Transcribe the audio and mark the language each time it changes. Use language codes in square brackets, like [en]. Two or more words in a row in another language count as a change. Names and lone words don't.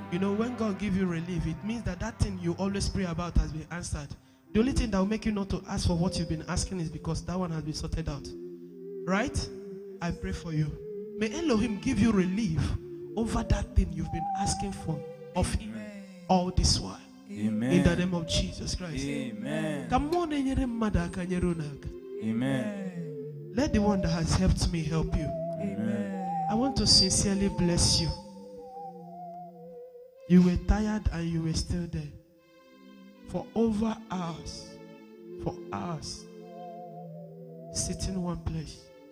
[en] You know, when God give you relief, it means that that thing you always pray about has been answered. The only thing that will make you not to ask for what you've been asking is because that one has been sorted out. Right? I pray for you. May Elohim give you relief over that thing you've been asking for of him Amen. all this while. Amen. In the name of Jesus Christ. Amen. [ig] Ka mmụọ na-enyere mmadụ aka nyere unu aka. [en] Amen. Let the one that has helped me help you. Amen. I want to sincerely bless you. You were tired and you were still there. For over hours. For hours. Sitting one place.